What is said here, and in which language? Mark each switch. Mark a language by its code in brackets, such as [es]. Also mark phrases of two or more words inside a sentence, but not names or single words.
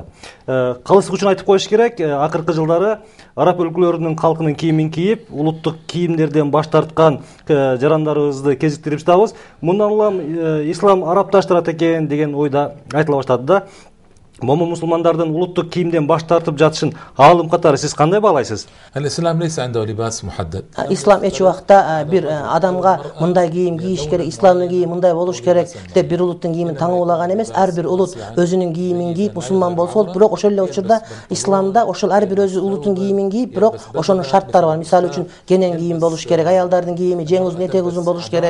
[ky] Калыстык үчүн айтып коюш керек, акыркы жылдары араб өлкөлөрүнүн калкынын кийимин кийип, улуттук кийимдерден баш тарткан жарандарыбызды кезиктирип жатабыз. Мындан улам ислам арабташтырат экен деген ойда айтыла баштады да. Момо мусулмандардын улуттук кийимден баш тартып жатышын аалым катары сиз кандай баалайсыз? [ar] الإسلام ليس عنده لباس محدد. [ky] Ислам эч убакта бир адамга мындай кийим кийиш керек, исламдын кийими мындай болуш керек деп бир улуттун кийимин таңуулаган эмес. Ар бир улут өзүнүн кийимин кийип мусулман болсо болот, бирок ошол эле учурда исламда ошол ар бир өзү улуттун кийимин кийип, бирок ошонун шарттары бар. Мисалы үчүн кенен кийим болуш керек, аялдардын кийими жең узун, этек узун болуш керек.